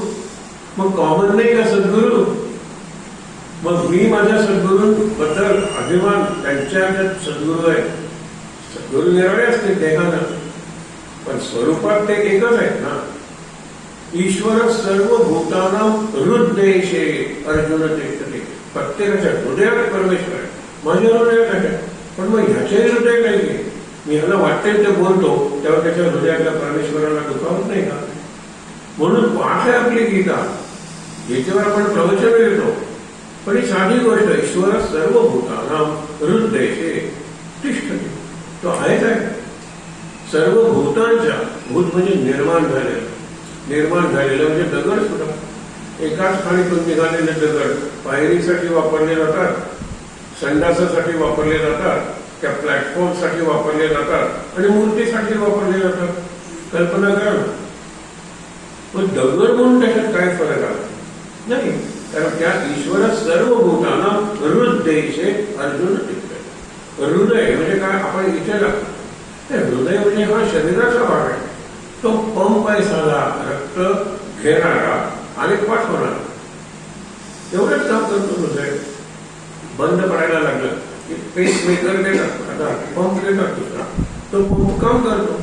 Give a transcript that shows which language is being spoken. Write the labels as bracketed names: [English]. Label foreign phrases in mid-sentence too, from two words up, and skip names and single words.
[Marathi] मग कॉमन नाही का सद्गुरू? मग मी माझ्या सद्गुरूंबद्दल अभिमान, त्यांच्या सद्गुरू आहे. सद्गुरू निराळे असते देहानं, पण स्वरूपात ते एकच आहेत ना. [Sanskrit] ईश्वर सर्व भूतानां हृदयेशे अर्जुन तिष्ठति. [Marathi] प्रत्येकाच्या हृदयात परमेश्वर आहे, माझ्या हृदयात आहे. पण मग ह्याच्याही हृदय नाही. मी ह्याला वाटेल ते बोलतो, तेव्हा त्याच्या हृदयातल्या परमेश्वराला दुखावत नाही का? म्हणून पाठ आहे आपली गीता, गीतेवर आपण प्रवचन येतो. पण ही साधी गोष्ट, [Sanskrit] ईश्वर सर्व भूतानां हृदयेशे तिष्ठति. [Marathi] तो आहेच आहे सर्व भूतांच्या. भूत म्हणजे निर्माण झालेलं, निर्माण झालेलं म्हणजे दगड सुद्धा. एकाच खाणीतून निघालेले दगड पायरीसाठी वापरले जातात, संडासासाठी वापरले जातात, त्या प्लॅटफॉर्मसाठी वापरले जातात, आणि मूर्तीसाठी वापरले जातात. कल्पना करा ना. पण दगड म्हणून त्याच्यात काय फरक आला नाही. कारण त्या [Sanskrit] ईश्वर सर्व भूतानां हृदयेशे अर्जुन तिष्ठति. [Marathi] हृदय म्हणजे काय, आपण इथे लागतो. हृदय म्हणजे हा शरीराचा भाग आहे. तो पंप आहे साधा, रक्त घेणारा आणि पाठवणारा. एवढंच काम करतो हृदय. बंद पडायला लागलं की [English] pace maker [Marathi] देतात, आता पंप देतात दुसरा, तो पंप काम करतो.